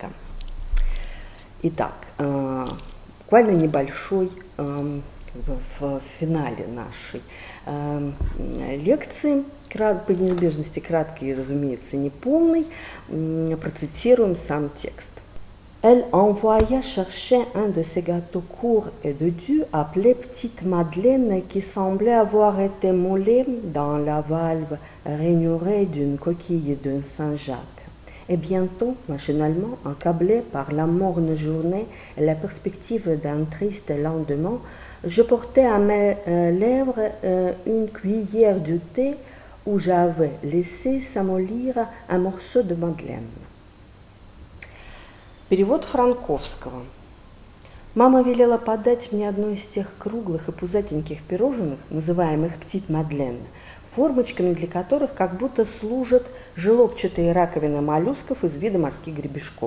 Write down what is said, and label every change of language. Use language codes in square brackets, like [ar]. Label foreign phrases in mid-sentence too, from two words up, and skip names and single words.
[ru] Итак, буквально небольшой в финале нашей лекции, по неизбежности краткий и, разумеется, неполный, процитируем сам текст. [fr] Elle envoya chercher un de ces gâteaux courts et dodus appelé Petite Madeleine qui semblait avoir été moulé dans la valve rainurée d'une coquille d'un Saint-Jacques. Et bientôt, machinalement, accablé par la morne journée et la perspective d'un triste lendemain, je portais à mes lèvres une cuillère de thé où j'avais laissé s'amollir un morceau de madeleine. [ru] Перевод Франковского. Мама велела подать мне одно из тех круглых и пузатеньких пирожных, называемых «птит Мадлен», формочками для которых как будто служат желобчатые раковины моллюсков из вида морских гребешков.